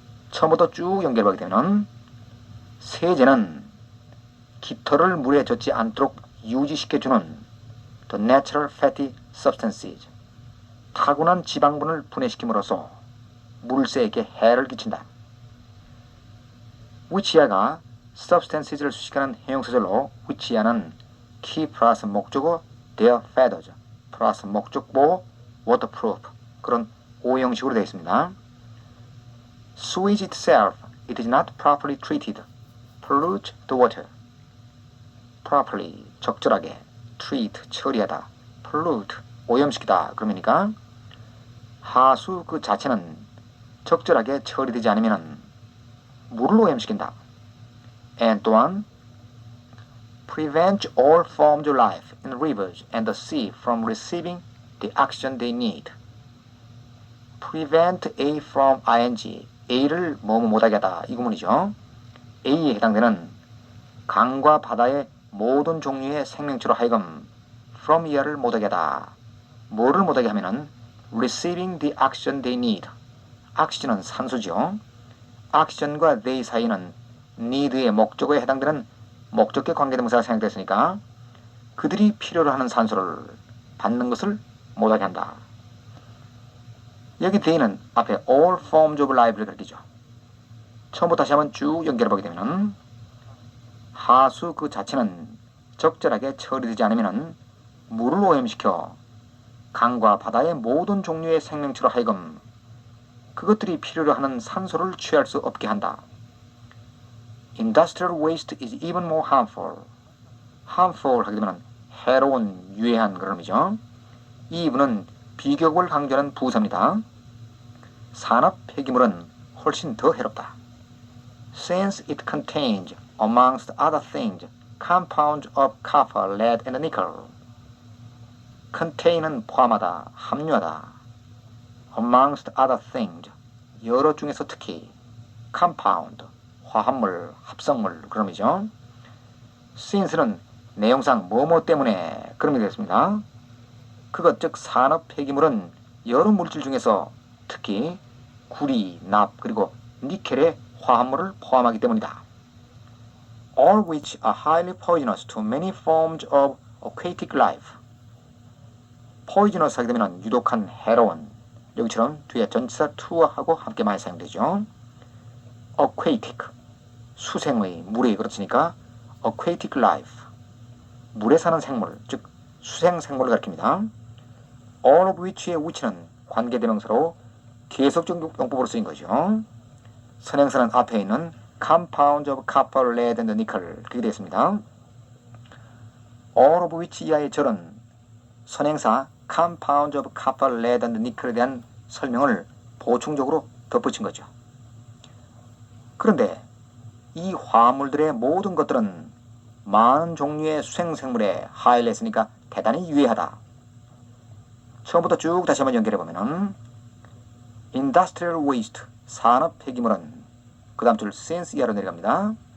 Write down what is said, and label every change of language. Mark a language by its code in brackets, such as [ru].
[ko] 처음부터 쭉 연결하게 되면 세제는 깃털을 물에 젖지 않도록 유지시켜주는 [en] the natural fatty substances, [ko] 타고난 지방분을 분해시킴으로써 물새에게 해를 끼친다. which야가 substances를 수식하는 형용사절로 which야는 key 플러스 목적어 their feathers 플러스 목적보 waterproof 그런 오형식으로 되어 있습니다. [en] sewage itself, it is not properly treated, pollute the water. [ko] properly, 적절하게, treat, 처리하다, pollute, 오염시키다 그러니까 하수 그 자체는 적절하게 처리되지 않으면 물을 오염시킨다. [en] and [ko] 또한 [en] prevent all forms of life in rivers and the sea from receiving the oxygen they need. [ko] prevent A from ing, A를 뭐뭐 못하게 하다 이 구문이죠. A에 해당되는 강과 바다의 모든 종류의 생명체로 하여금 from 이하를 못하게 하다. 뭐를 못하게 하면은 [en] receiving the oxygen they need. [ko] oxygen은 산소죠. oxygen과 they 사이는 need의 목적어에 해당되는 목적격 관계대명사가 사용됐으니까 그들이 필요로 하는 산소를 받는 것을 못하게 한다. 여기 they는 앞에 all forms of life를 가리키죠. 처음부터 다시 한번 쭉 연결해보게 되면 하수 그 자체는 적절하게 처리되지 않으면 물을 오염시켜 강과 바다의 모든 종류의 생명체로 하여금 그것들이 필요로 하는 산소를 취할 수 없게 한다. [en] Industrial waste is even more harmful. [ko] harmful 하게 되면 해로운, 유해한 그런 의미죠. 이 부분은 비교급을 강조하는 부사입니다. 산업 폐기물은 훨씬 더 해롭다. [en] Since it contains, amongst other things, compounds of copper, lead, and nickel. [ko] contain은 포함하다, 함유하다. [en] amongst other things, [ko] 여러 중에서 특히 compound, 화합물, 합성물 그런 의미죠. since는 내용상 뭐뭐 때문에 그런 의미 되겠습니다. 그것 즉 산업 폐기물은 여러 물질 중에서 특히 구리, 납 그리고 니켈의 화합물을 포함하기 때문이다. [en] All which are highly poisonous to many forms of aquatic life. [ko] poisonous 하게 되면 유독한, 해로운. 여기처럼 뒤에 전치사 to와 하고 함께 많이 사용되죠. aquatic, 수생의, 물의 그렇으니까 aquatic life, 물에 사는 생물, 즉 수생 생물을 가리킵니다. all of which의 which는 관계대명사로 계속적 용법으로 쓰인 거죠. 선행사는 앞에 있는 [en] compounds of copper, lead, and nickel [ko] 그게 되겠습니다. all of which 이하의 절은 선행사 [en] compounds of copper, lead, and nickel [ko] 에 대한 설명을 보충적으로 덧붙인 거죠. 그런데 이 화합물들의 모든 것들은 많은 종류의 수생생물에 하이를 했으니까 대단히 유해하다. 처음부터 쭉 다시 한번 연결해보면 industrial waste, 산업 폐기물은 그 다음 줄 since 이하로 내려갑니다.